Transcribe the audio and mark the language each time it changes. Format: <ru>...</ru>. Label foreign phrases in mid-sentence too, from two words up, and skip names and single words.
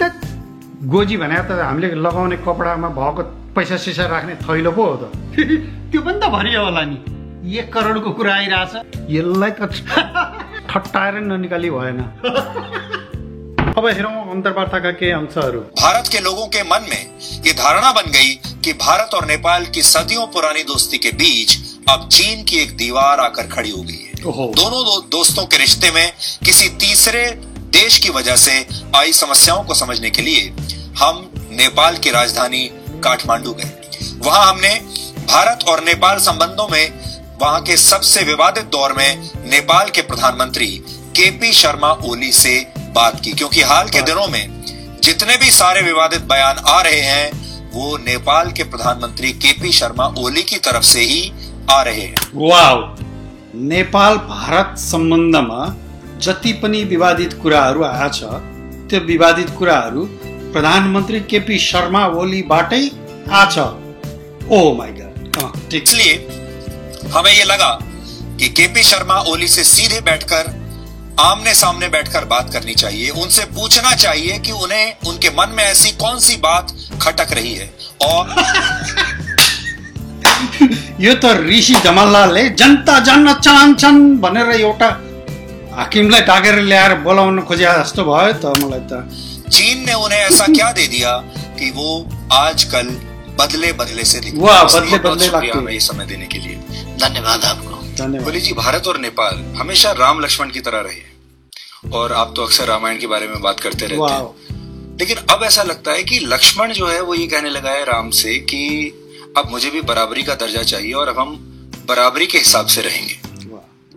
<ne>गोजी भने त हामीले लगाउने कपडामा भएको पैसा सिसा राख्ने थैलो पो हो त। त्यो पनि त भरियो होला नि। 1 करोडको कुरा आइरहेछ, यसलाई त ठट्टाएर ननिकाली भएन। अब हेरौं अंतर्वार्ता के अंशहरू।</ne> <hi>भारत के लोगों के मन में ये धारणा बन गई कि भारत और नेपाल की सदियों पुरानी दोस्ती के बीच अब चीन की एक दीवार आकर खड़ी हो गई है। दोनों दोस्तों के रिश्ते में किसी तीसरे देश की वजह से आई समस्याओं को समझने के लिए हम नेपाल की राजधानी काठमांडू गए। वहां हमने भारत और नेपाल संबंधों में वहां के सबसे विवादित दौर में नेपाल के प्रधानमंत्री केपी शर्मा ओली से बात की, क्योंकि हाल के दिनों में जितने भी सारे विवादित बयान आ रहे हैं वो नेपाल के प्रधानमंत्री केपी शर्मा ओली की तरफ से ही आ रहे हैं। वाव!</hi> <ne>नेपाल भारत सम्बन्धमा जति पनि विवादित कुराहरू आछ, त्यो विवादित कुराहरू प्रधानमन्त्री केपी शर्मा ओलीबाटै आछ।</ne> <en>oh my god.</en> <hi>इसलिए हमें ये लगा कि केपी शर्मा ओली से सीधे बैठकर आमने सामने बैठकर बात करनी चाहिए। उनसे पूछना चाहिए कि उन्हें उनके मन में ऐसी कौन सी बात खटक रही है। और</hi> <ne>यो त ऋषि जमललालले जनता जान्न चाहन्छन् भनेर एउटा हाकिमलाई डाकेर ल्याएर बोलाउन खोजे जस्तो भयो त मलाई त।</ne> <hi>चीन ने उन्हें ऐसा क्या दे दिया कि वो आजकल बदले से दिखते हैं। बदले ये समय देने के लिए धन्यवाद आपको। धन्यवाद। ओली जी, भारत और नेपाल हमेशा राम लक्ष्मण की तरह रहे और आप तो अक्सर रामायण के बारे में बात करते रहते हैं, लेकिन अब ऐसा लगता है कि लक्ष्मण जो है वो ये कहने लगा है राम से कि अब मुझे भी बराबरी का दर्जा चाहिए और अब हम बराबरी के हिसाब से रहेंगे।</hi>